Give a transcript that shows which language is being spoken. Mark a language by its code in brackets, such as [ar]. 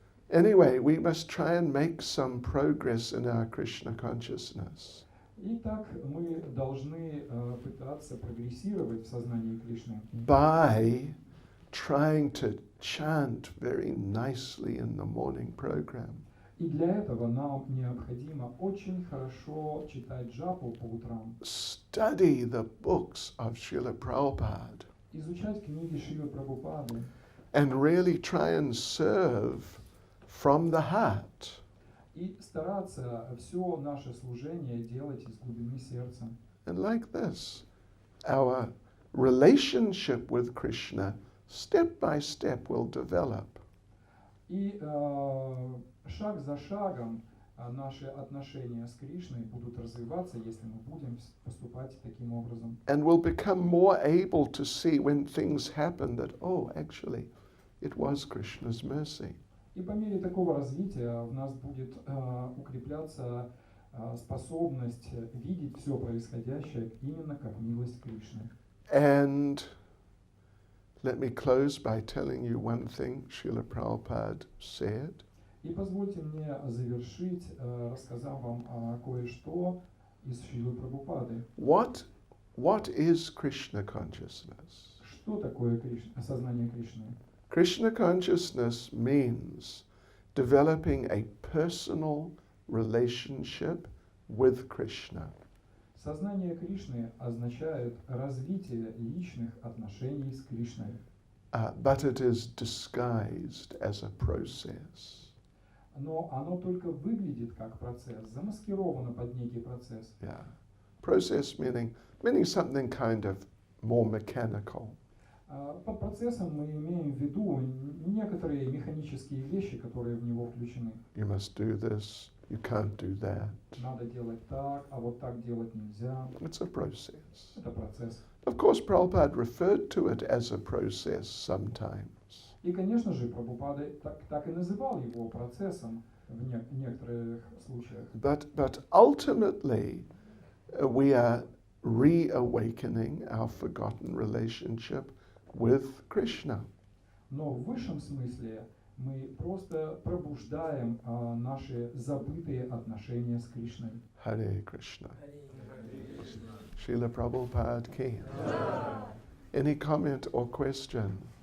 [en] Anyway, we must try and make some progress in our Krishna consciousness. [ru] Итак, мы должны пытаться прогрессировать в сознании Кришны [en] By trying to chant very nicely in the morning program. [ru] И для этого нам необходимо очень хорошо читать джапу по утрам, [en] Study the books of Srila Prabhupada [ru] изучать книги Шрилы Прабхупады [en] and really try and serve from the heart. [ru] и стараться все наше служение делать из глубины сердца. [en] And like this, our relationship with Krishna, step by step, will develop. [ru] И шаг за шагом наши отношения с Кришной будут развиваться, если мы будем поступать таким образом. [en] And we'll become more able to see when things happen that, oh, actually, it was Krishna's mercy. [ru] И по мере такого развития в нас будет укрепляться способность видеть все происходящее именно как милость Кришны. [en] And let me close by telling you one thing Srila Prabhupada said. [ru] И позвольте мне завершить, рассказав вам кое-что из Шрилы Прабхупады. [en] What is Krishna consciousness? [ru] Что такое сознание Кришны? [en] Krishna consciousness means developing a personal relationship with Krishna. [ru] Сознание Кришны означает развитие личных отношений с Кришной. [en] But it is disguised as a process. [ru] Но оно только выглядит как процесс, замаскировано под некий процесс. [en] Yeah. Process meaning something kind of more mechanical. [ru] Под процессом мы имеем в виду некоторые механические вещи, которые в него включены. [en] You must do this, you can't do that. [ru] Надо делать так, а вот так делать нельзя. [en] It's a process. [ru] Это процесс. [en] Of course, Prabhupada referred to it as a process sometimes. [ru] И, конечно же, Прабхупада так и называл его процессом в некоторых случаях. [en] But ultimately, we are reawakening our forgotten relationship with Krishna. [ru] Но в высшем смысле мы просто пробуждаем наши забытые отношения с Кришной. [en] Hare Krishna. Srila Prabhupada ki. Any comment or question?